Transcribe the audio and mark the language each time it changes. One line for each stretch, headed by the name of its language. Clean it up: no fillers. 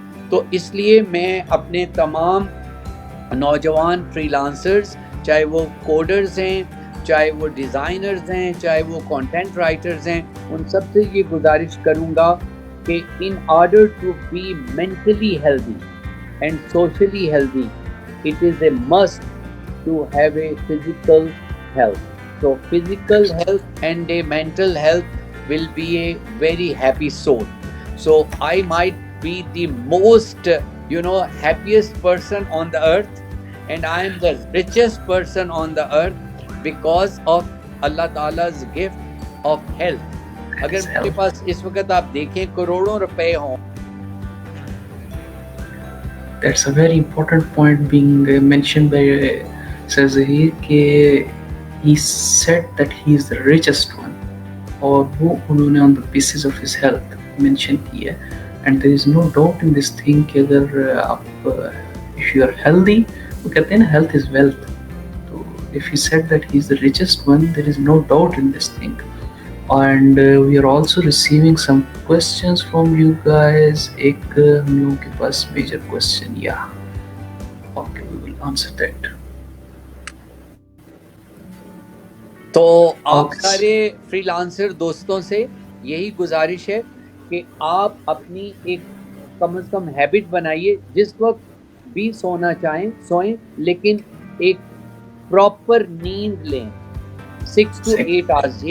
Urdu: تو اس لیے میں اپنے تمام نوجوان فری لانسرز, چاہے وہ کوڈرز ہیں, چاہے وہ ڈیزائنرز ہیں, چاہے وہ کنٹینٹ رائٹرز ہیں, ان سب سے یہ گزارش کروں گا کہ
English: in order to be mentally healthy and socially healthy, it is a must to have a physical health. So physical health and a mental health will be a very happy soul. So I might be the most, happiest person on the earth, and I am the richest person on the earth because of Allah Ta'ala's gift of health.
Urdu: اگر میرے پاس اس وقت آپ دیکھیں کروڑوں روپے ہوں.
English: That's a very important point being mentioned by Sir Zahir کہ he said that he is the richest one,
Urdu: اور وہ انہوں نے
English: on the basis of his health mention کی ہے. And there is no doubt in this thing
Urdu: کہ اگر آپ
English: if you are healthy, وہ کہتے ہیں نا health is wealth. So if he said that he is the richest one, there is no doubt in this thing. And we are also receiving some questions from you guys.
Urdu: ایک ہم لوگوں کے پاس
English: major question, okay, we will answer that.
Urdu: تو آپ سارے free lancer دوستوں سے یہی گزارش ہے کہ آپ اپنی ایک کم از کم ہیبٹ بنائیے, جس وقت بھی سونا چاہیں سوئیں, لیکن ایک پراپر نیند لیں
English: 6 to 8 hours.